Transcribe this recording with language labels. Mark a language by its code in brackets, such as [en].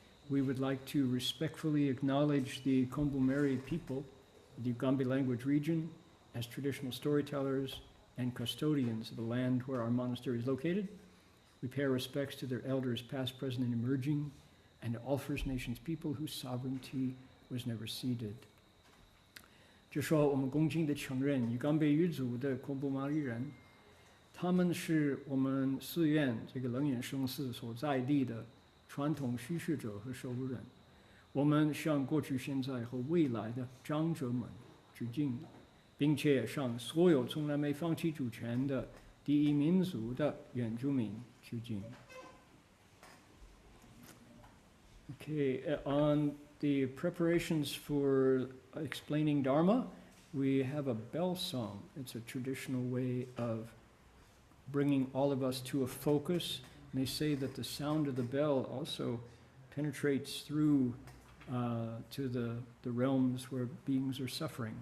[en] We would like to respectfully acknowledge the Kombu-Meri people of the Ugambi language region as traditional storytellers and custodians of the land where our monastery is located. We pay our respects to their elders past, present, and emerging, and to all First Nations people whose sovereignty was never ceded. [zh] 就说我们恭敬地承认于冈贝语族的孔布玛丽人，他们是我们寺院这个楞严圣寺所在地的传统虚学者和守护人。我们向过去、现在和未来的长者们致敬，并且向所有从来没放弃主权的第一民族的原住民致敬。 [en] Okay, on the preparations for explaining Dharma, we have a bell song. It's a traditional way of bringing all of us to a focus. And they say that the sound of the bell also penetrates through to the realms where beings are suffering.